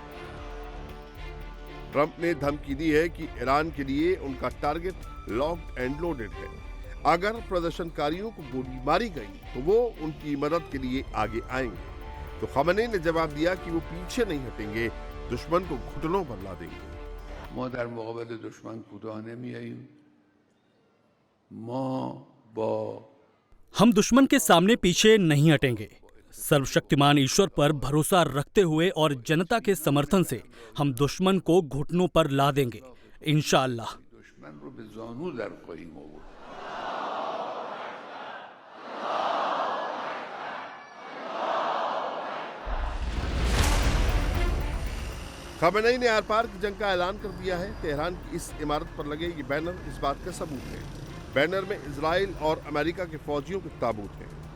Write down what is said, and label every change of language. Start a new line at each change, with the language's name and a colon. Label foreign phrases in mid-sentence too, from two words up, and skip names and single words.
Hindi: ट्रंप ने धमकी दी है कि ईरान के लिए उनका टारगेट
English: locked and loaded
Hindi: है। अगर प्रदर्शनकारियों को गोली मारी गई तो वो उनकी मदद के लिए आगे आएंगे। तो खामेनेई ने जवाब दिया कि वो पीछे नहीं हटेंगे, दुश्मन को घुटनों पर ला देंगे।
Persian: ما در مقابل دشمن کوتاه نمیاییم.
Hindi: हम दुश्मन के सामने पीछे नहीं हटेंगे। सर्वशक्तिमान ईश्वर पर भरोसा रखते हुए और जनता के समर्थन से हम दुश्मन को घुटनों पर ला देंगे इंशाअल्लाह।
Persian: दुश्मन رو به زانو در خواهیم آورد.
Hindi: खामेनेई ने आर पार की जंग का ऐलान कर दिया है। तेहरान की इस इमारत पर लगे ये बैनर इस बात का सबूत है। बैनर में इजराइल और अमेरिका के फौजियों के ताबूत हैं।